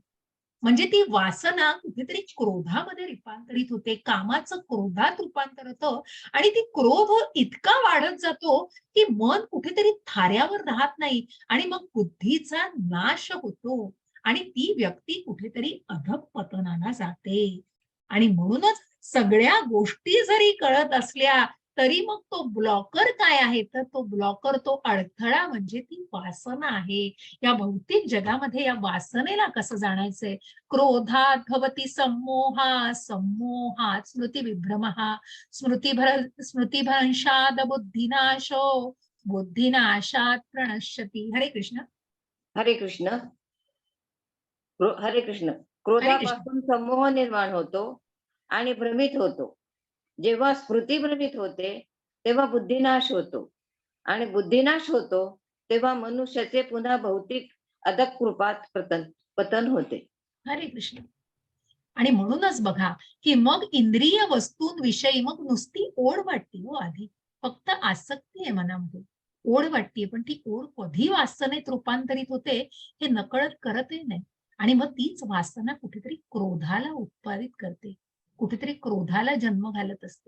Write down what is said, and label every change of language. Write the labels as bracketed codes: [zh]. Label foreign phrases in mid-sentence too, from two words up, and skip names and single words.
[mr] म्हणजे ती वासना कुठेतरी क्रोधामध्ये रूपांतरित होते, कामाचं क्रोधात रूपांतर होतं आणि ती क्रोध इतका वाढत जातो की मन कुठेतरी थाऱ्यावर राहत नाही आणि मग बुद्धीचा नाश होतो आणि ती व्यक्ती कुठेतरी अधःपतनाला जाते. आणि म्हणूनच सगळ्या गोष्टी जरी कळत असल्या तरी मग तो ब्लॉकर काय आहे, तर तो ब्लॉकर, तो अडथळा म्हणजे ती वासना आहे. या भौतिक जगामध्ये या वासनेला कसं जाणायचंय. [sa] क्रोधात भवति सम्मोहा सम्मोहात स्मृतिविभ्रमः स्मृतिभ्रंशाद बुद्धिनाशो बुद्धिनाशात प्रणश्यति. [mr] हरे कृष्ण. हरे कृष्ण. हरे कृष्ण. हरे कृष्ण. क्रोधापासून समूह निर्माण होतो आणि भ्रमित होतो. जेव्हा स्मृती भ्रमित होते तेव्हा बुद्धिनाश होतो आणि बुद्धिनाश होतो तेव्हा मनुष्याचे पुन्हा भौतिक अधःकृपात पतन होते. हरे कृष्ण. आणि म्हणूनच बघा की मग इंद्रिय वस्तूंविषयी मग नुसती ओढ वाटते हो, आधी फक्त आसक्ती आहे मनामध्ये, ओढ वाटते, पण ती ओढ कधी वासनेत रूपांतरित होते हे नकळत करतही नाही. आणि मग तीच वासना कुठेतरी क्रोधाला उत्पादित करते, कुठेतरी क्रोधाला जन्म घालत असते.